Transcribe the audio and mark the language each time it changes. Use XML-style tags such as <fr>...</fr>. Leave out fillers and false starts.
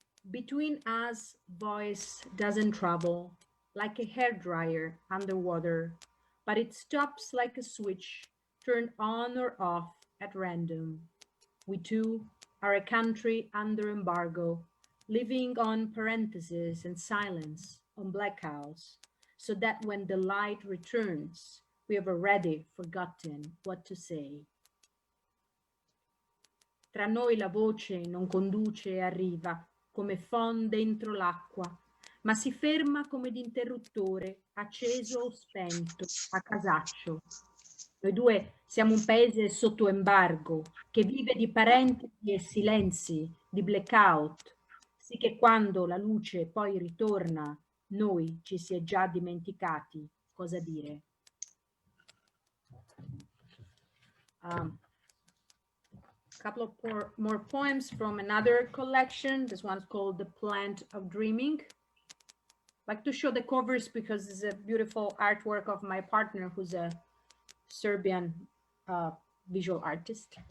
<en>Between us, voice doesn't travel like a hairdryer underwater, but it stops like a switch turned on or off at random. We too are a country under embargo, living on parentheses and silence, on blackouts, so that when the light returns, we have already forgotten what to say.</en> <it>Tra noi la voce non conduce e arriva come fon dentro l'acqua, ma si ferma come d'interruttore, acceso o spento, a casaccio. Noi due siamo un paese sotto embargo, che vive di parentesi e silenzi, di blackout, sì che quando la luce poi ritorna, noi ci si è già dimenticati cosa dire.</it> <en>Couple of more poems from another collection. This one's called The Plant of Dreaming. I like to show the covers because it's a beautiful artwork of my partner, who's a Serbian visual artist.</en>